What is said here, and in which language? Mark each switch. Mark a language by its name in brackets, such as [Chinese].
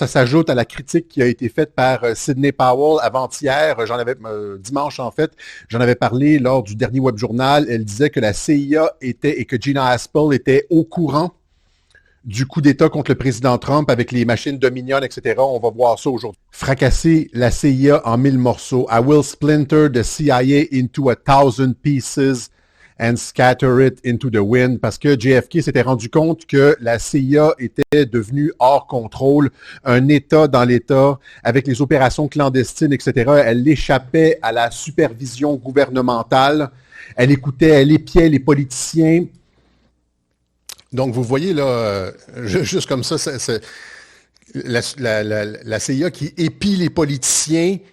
[French] Ça s'ajoute à la critique qui a été faite par Sidney Powell avant-hier. Dimanche en fait, j'en avais parlé lors du dernier web journal. Elle disait que la CIA et que Gina Haspel était au courant du coup d'État contre le président Trump avec les machines Dominion, etc. On va voir ça aujourd'hui. Fracasser la CIA en 1000 morceaux. [English] I will splinter the CIA into 1,000 pieces and scatter it into the wind. [French] Parce que JFK s'était rendu compte que la CIA était devenue hors contrôle, un État dans l'État, avec les opérations clandestines, etc. Elle échappait à la supervision gouvernementale. Elle épiait les politiciens. Donc, vous voyez là, juste comme ça, c'est la CIA qui épie les politiciens,